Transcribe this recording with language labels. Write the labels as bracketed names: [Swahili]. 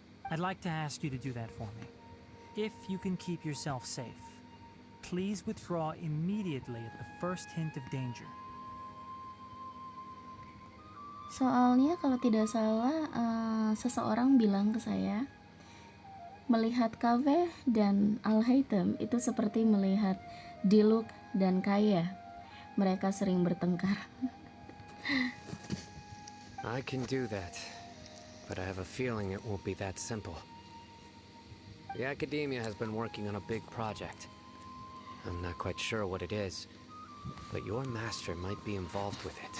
[English] I'd like to ask you to do that for me. If you can keep yourself safe, please withdraw immediately at the first hint of danger. [Indonesian] Soalnya kalau tidak salah, seseorang bilang ke saya, melihat Kaveh dan Al-Haytham itu seperti melihat Diluc dan Kaya. Mereka sering bertengkar. [English] I can do that, but I have a feeling it won't be that simple. The academia has been working on a big project. I'm not quite sure what it is, but your master might be involved with it.